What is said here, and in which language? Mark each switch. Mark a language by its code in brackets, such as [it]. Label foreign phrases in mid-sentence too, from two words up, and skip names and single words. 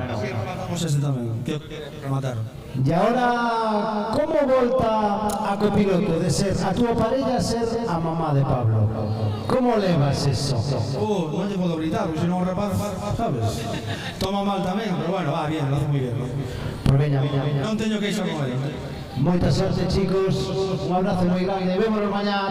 [gl] Vamos ese tamén, que remataron. E agora, como volta a copiloto de ser a túa parella ser a mamá de Pablo? Como levas eso? Non lle podo gritar, porque senón o rapaz, sabes? Toma mal tamén, pero bueno, [es] va bien, lo hace moi bien. [gl] Pues veña. Non teño que ir con ele. Moita sorte, chicos. Un abrazo moi grande. Vémonos mañá.